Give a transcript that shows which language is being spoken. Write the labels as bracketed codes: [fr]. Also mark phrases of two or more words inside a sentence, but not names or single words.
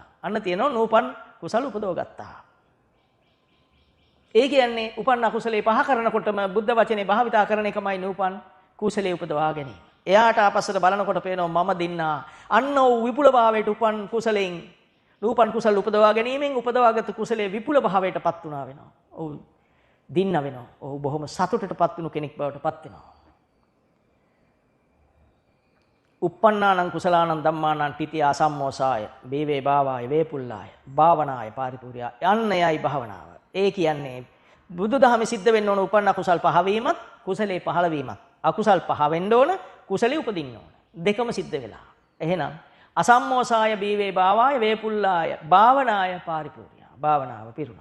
[si] අන්න තියෙනවා නූපන් කුසල උපදව ගත්තා. ඒ කියන්නේ උපන් අකුසලේ පහ කරනකොටම බුද්ධ වචනේ භාවිතා කරන එකමයි නූපන් කුසලයේ උපදවා ගැනීම. එයාට ආපස්සට බලනකොට පේනවා මම දින්නා. අන්න වූ විපුල භාවයට උපන් කුසලෙන් නූපන් කුසල උපදවා ගැනීමෙන් උපදවාගත් කුසලයේ විපුල භාවයටපත් වුණා වෙනවා. ඔව් දින්න වෙනවා. ඔහු බොහොම සතුටටපත් වුණු කෙනෙක් බවට පත් වෙනවා. [pi] uppannānaṁ කුසලානං ධම්මානං තිතිය අසම්මෝසාය වේවේ භාවාය වේපුල්ලාය භාවනාය පාරිපූර්ණය [si] යන්නේයි භාවනාව. ඒ කියන්නේ බුදුදහමේ සිද්ධ වෙන්න ඕන උපන්න කුසල් පහ වීමත් කුසලේ පහළ වීමත්. අකුසල් පහ වෙන්න ඕන කුසලේ උපදින්න ඕන. දෙකම සිද්ධ වෙලා. [pi] එහෙනම් අසම්මෝසාය වේවේ භාවාය වේපුල්ලාය භාවනාය පාරිපූර්ණය. [si] භාවනාව පිරුණා.